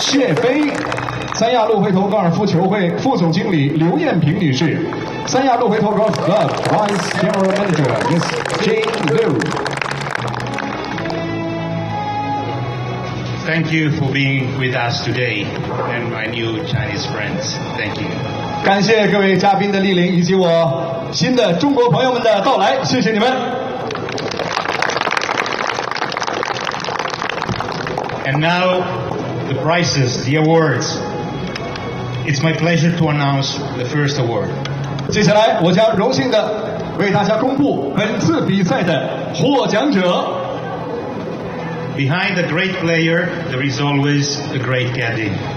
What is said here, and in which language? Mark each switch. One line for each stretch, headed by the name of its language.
Chinese: 谢飞，三亚陆回头高尔夫球会副总经理刘艳萍女士，三亚陆回头
English: Golf Club Vice General Manager Ms. Jane Liu。 Thank you for being with us today, and my new Chinese friends. Thank you.
Chinese: 感谢各位嘉宾的莅临以及我新的中国朋友们的到来，谢谢你们。
English: And now the prizes, the awards. It's my pleasure to announce the first award.
Chinese: 接下来我将荣幸地为大家公布本次比赛的获奖者。
English: Behind a great player, there is always a great caddy.